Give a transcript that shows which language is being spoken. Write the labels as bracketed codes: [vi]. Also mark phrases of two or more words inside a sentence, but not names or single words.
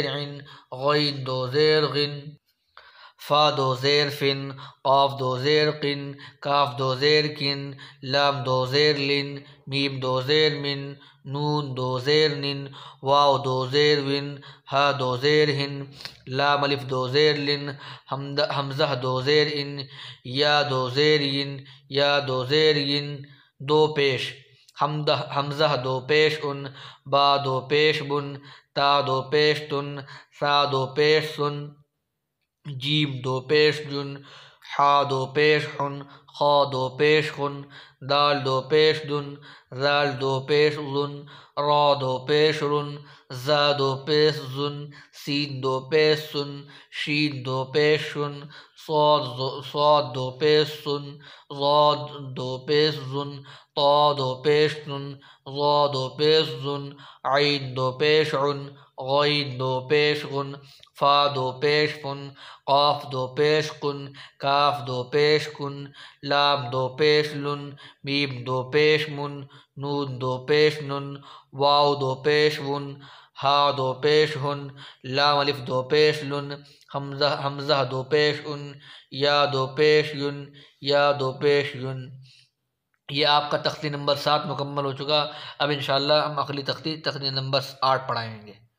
[ur] عن، غین 2 زیر غن، فا 2 زیر فن، قاف 2 زیر قن، کاف 2 زیر کن، لام 2 زیر لن، میم 2 زیر من، نون 2 زیر نن، واو 2 زیر ون، ہا 2 زیر ہن، لام الف 2 زیر لن، حمزہ 2 زیر ان، یا 2 زیر ین، یا 2 زیر ین۔ 2 پیش حمزہ 2 پیش ان، با 2 پیش بن، تا 2 پیش تن، سا 2 پیش سن، جیم 2 پیش جن، حا 2 پیش حن، خا 2 پیش خن، دال 2 پیش دن، زال 2 پیش ظن، را 2 پیش رن، زا 2 پیش زن، سین 2 پیش سن، شین 2 پیش شن، صاد 2 پیش سن، ضاد 2 پیش زن، طا 2 پیش تن، ظا 2 پیش زن، عین 2 پیش عن، غین 2 پیش غن، فا 2 پیش فن، قاف 2 پیش قن، کاف 2 پیش کن، لام 2 پیش لن، میم 2 پیش من، نون 2 پیش نن، واو 2 پیش ون، ہا 2 پیش ہن، لام الف 2 پیش لن، حمزہ 2 پیش ان، یا 2 پیش ین، یا 2 پیش ین۔ یہ آپ کا تختی نمبر 7 مکمل ہو چکا۔ اب انشاءاللہ ہم اگلی تختی نمبر 8 پڑھائیں گے۔